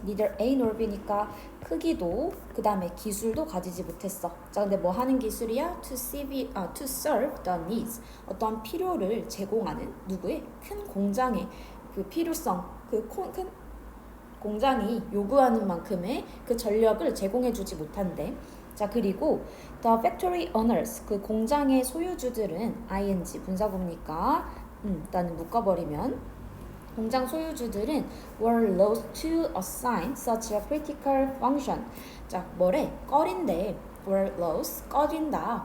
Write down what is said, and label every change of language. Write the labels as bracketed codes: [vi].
[en] neither A nor B [ko] 니까 크기도 그 다음에 기술도 가지지 못했어. 자, 근데 뭐 하는 기술이야? [en] to serve the needs [ko] 어떠한 필요를 제공하는 누구의? 큰 공장의 그 필요성 큰 공장이 요구하는 만큼의 그 전력을 제공해주지 못한대. 자, 그리고 [en] the factory owners [ko] 그 공장의 소유주들은 [en] ing [ko] 분사구니까 일단은 묶어버리면 공장 소유주들은 [en] were loath to assign such a critical function. [ko] 자, 뭐래? 꺼린데 [en] were loath, [ko] 꺼린다.